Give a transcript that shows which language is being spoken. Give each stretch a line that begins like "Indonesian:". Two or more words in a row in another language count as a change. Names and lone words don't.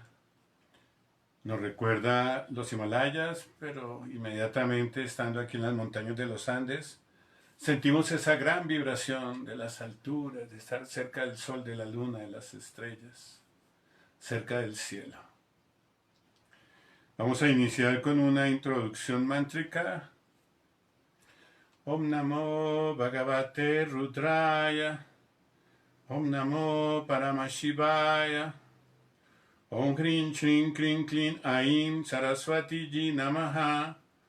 Spanish: Nos recuerda los Himalayas, pero inmediatamente estando aquí en las montañas de los Andes, sentimos esa gran vibración de las alturas, de estar cerca del sol, de la luna, de las estrellas, cerca del cielo. Vamos a iniciar con una introducción mántrica.
Sanskrit: Om Namo Bhagavate Rudraya. Om Namo Paramashivaya. Om Krim Shrim Krim Klim Aim Saraswati Ji Namaha.